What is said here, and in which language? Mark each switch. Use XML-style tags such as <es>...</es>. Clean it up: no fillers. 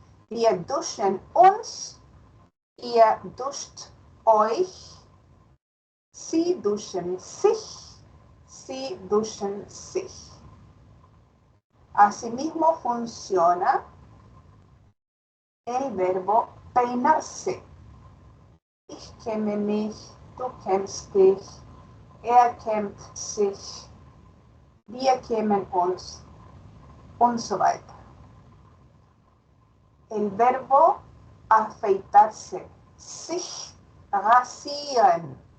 <de>Wir duschen uns, ihr duscht euch, sie duschen sich, Sie duschen sich.</de> <es>Asimismo funciona el verbo peinarse.</es> <de>Ich kämme mich, du kämmst dich, er kämmt sich, wir kämen uns und so weiter.</de> <es>El verbo afeitarse, sich rasieren.</es>